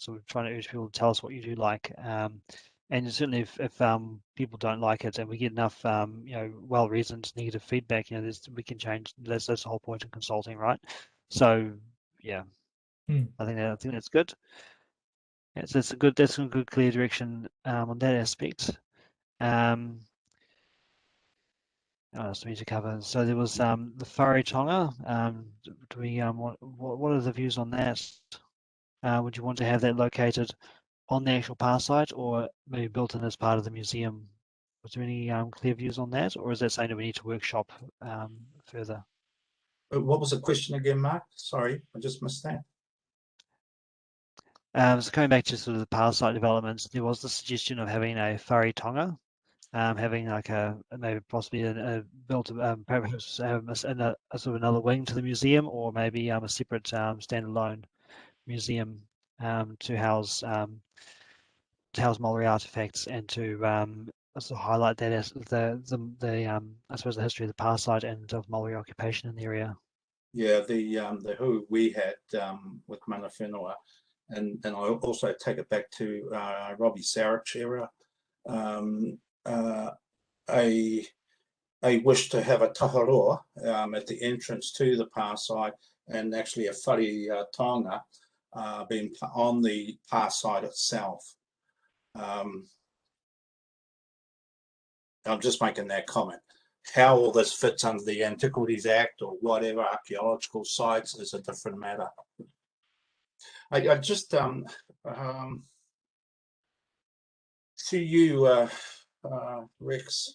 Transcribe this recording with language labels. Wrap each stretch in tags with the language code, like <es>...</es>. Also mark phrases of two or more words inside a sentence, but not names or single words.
<en>So we're trying to urge people to tell us what you do like. And certainly if people don't like it and we get enough well-reasoned negative feedback, we can change. That's the whole point of consulting, right? So I think that's good. So that's some good clear direction on that aspect. What else do we need to cover? So there was the</en> <mi>whare tonga.</mi> <en>Do we what are the views on that? Would you want to have that located on the actual PAR site, or maybe built in as part of the museum? Was there any clear views on that, or is that something that we need to workshop further? What was the question again, Mark? Sorry, I just missed that. So coming back to sort of the PAR site developments, there was the suggestion of having a</en> <mi>whare tonga,</mi> <en>having like maybe possibly built perhaps a sort of another wing to the museum, or maybe a separate standalone museum to house Maori artifacts, and to also highlight that as the I suppose the history of the PAR site and of Maori occupation in the area. Yeah, the who we had with</en> <mi>Mana Whenua,</mi> <en>and I also take it back to Robbie Sarich era, a wish to have a taharoa at the entrance to the PAR site, and actually a</en> <mi>whare tonga</mi> <en>being on the PAR site itself. I'm just making that comment. How all this fits under the Antiquities Act or whatever archaeological sites is a different matter. I just see you, Rex.</en>